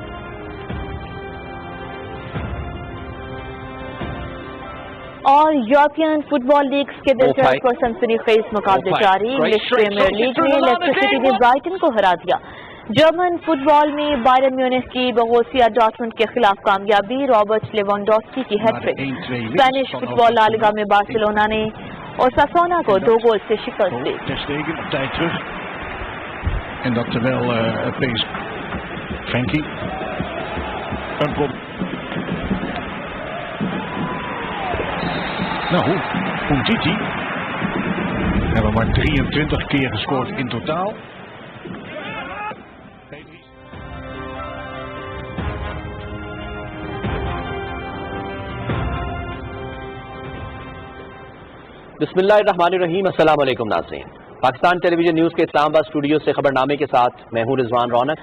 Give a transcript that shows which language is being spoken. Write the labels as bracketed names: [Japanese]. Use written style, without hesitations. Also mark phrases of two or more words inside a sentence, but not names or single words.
[Urdu] اور [English] European football leagues [Urdu] کے دلچسپ اور سنسنی خیز مقابلے جاری، انگلش پریمیئر لیگ میں لیسٹر سٹی نے برائٹن کو ہرا دیا، [English] German football [Urdu] میں بائرن میونخ کی بوروسیا ڈارٹمنڈ کے خلاف کامیابی، رابرٹ لیوانڈوسکی کی [English] hat trick, Spanish football [Urdu] لا لیگا میں بارسلونا نے اوساسونا کو 2 گول سے شکست دی۔ [Dutch] En dat terwijl Frenkie een bom. Nou, Umtiti hebben maar 23 keer gescoord in totaal. [Arabic] بسم اللہ الرحمن الرحیم، السلام علیکم [Urdu] ناظرین، پاکستان ٹیلی ویژن نیوز کے اسلام آباد اسٹوڈیو سے خبرنامے کے ساتھ میں ہوں رضوان رونق،